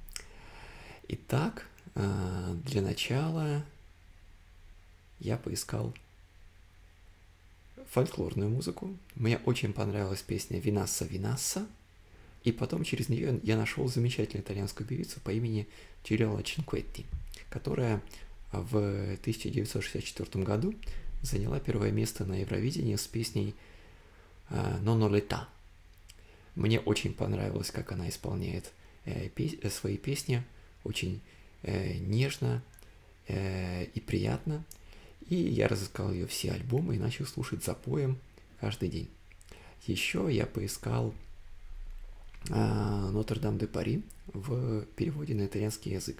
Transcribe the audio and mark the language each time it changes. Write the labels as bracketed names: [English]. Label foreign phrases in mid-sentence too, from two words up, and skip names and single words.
[Russian] Итак, для начала я поискал фольклорную музыку. Мне очень понравилась песня «Винасса, Винасса», и потом через нее я нашел замечательную итальянскую певицу по имени Чирилла Чинкветти, которая в 1964 году заняла первое место на Евровидении с песней «Non ho l'età». Мне очень понравилось, как она исполняет свои песни, очень нежно и приятно. И я разыскал ее все альбомы и начал слушать запоем каждый день. Еще я поискал «Нотр-Дам де Пари» в переводе на итальянский язык.